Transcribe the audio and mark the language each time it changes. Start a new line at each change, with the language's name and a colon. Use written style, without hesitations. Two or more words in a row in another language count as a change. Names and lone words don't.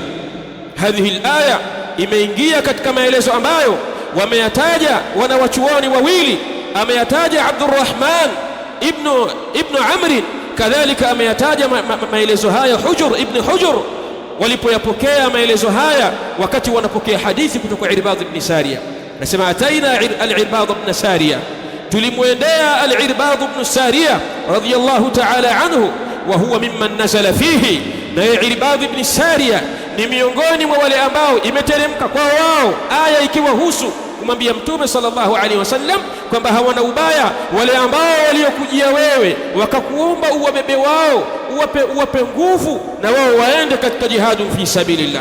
Arabic: هذه الآية
Swahili: imeingia katika maelezo ambayo wameyataja wanawachuoni wawili, ameyataja Abdurrahman ibn Amr, kadhalika ameyataja maelezo haya Hujr ibn Hujr, walipoyapokea maelezo haya wakati wanapokea hadithi kutoka Irbad ibn Sariya. Nasema ataina al-Irbad ibn Sariya, tulimwendea al-Irbad ibn Sariya
Arabic: رضي الله تعالى عنه, وهو ممن نزل فيه,
Swahili: na Irbad ibn Sariya ni miongoni mwa wale ambao imeteremka kwa wao aya ikiwahusu kumwambia Mtume
Arabic: صلى الله عليه وسلم
Swahili: kwamba hawana ubaya wale ambao waliokujia wewe wakakuomba uwabebe wao, uwape nguvu na wao waende katika
Arabic: جهاد في سبيل الله.